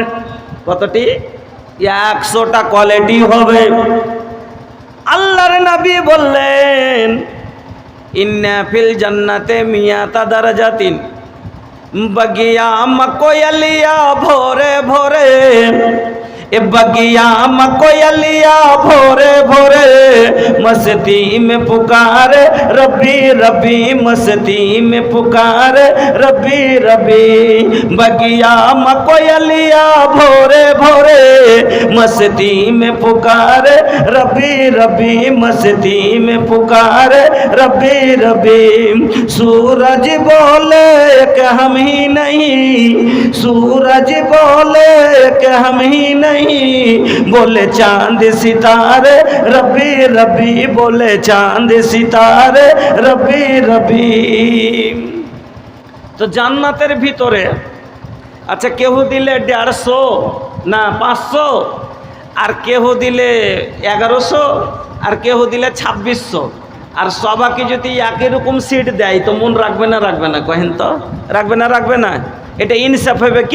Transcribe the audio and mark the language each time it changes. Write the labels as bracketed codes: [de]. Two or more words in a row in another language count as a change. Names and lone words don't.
[bn] কতটি? 100টা কোয়ালিটি হবে। আল্লাহর নবী বললেন, [ar] إن في الجنة مائة درجة [hi] बगिया मकोयलिया भोरे भोरे, ए बगिया मकोयलिया भोरे भोरे, मस्ती में पुकारे रब्बी रब्बी, मस्ती में पुकारे रब्बी रब्बी। बगिया मकोयलिया भोरे भोरे, मस्ती में पुकारे रब्बी रब्बी, मस्ती में पुकारे रब्बी रब्बी। सूरज बोले कि हम ही नहीं, सूरज बोले कि हम ही नहीं, बोले चांद सितारे रब्बी रब्बी, बोले चांद सितारे रब्बी रब्बी। [bn] तो জান্নাতের ভিতরে আচ্ছা কেউ দিলে 150 না 500, আর কেউ দিলে 1100, আর কেউ দিলে 2600, আর সবাইকে যদি একই রকম সিট দেয় তো মন রাখবে না? রাখবে না? কহেন তো, রাখবে না? রাখবে না? এটা ইনসাফ হবে কি?